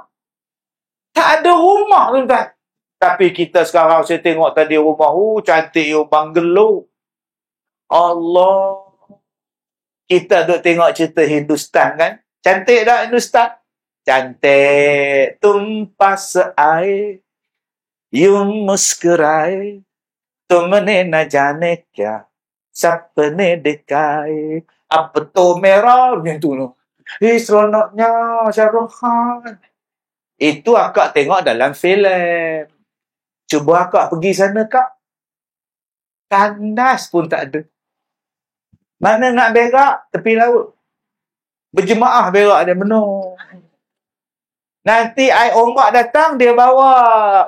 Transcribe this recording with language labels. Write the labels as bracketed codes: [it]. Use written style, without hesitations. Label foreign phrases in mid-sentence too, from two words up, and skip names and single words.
[ms] Tak ada rumah tuan-tuan. Tapi kita sekarang, saya tengok tadi rumah. Cantik you, banglo. Allah. Kita duk tengok cerita Hindustan kan. Cantik tak Hindustan? Cantik tumpah seair. [hi] यूं मुस्कुराए तुमने न जाने क्या सपने दिखाए अब तो मेरा tu no. [ms] Seronoknya Shahrukh Khan. Itu akak tengok dalam filem. Cuba akak pergi sana kak. Tandas pun tak ada. Mana nak berak? Tepi laut. Berjemaah berak dia benar. Nanti air ombak datang, dia bawa.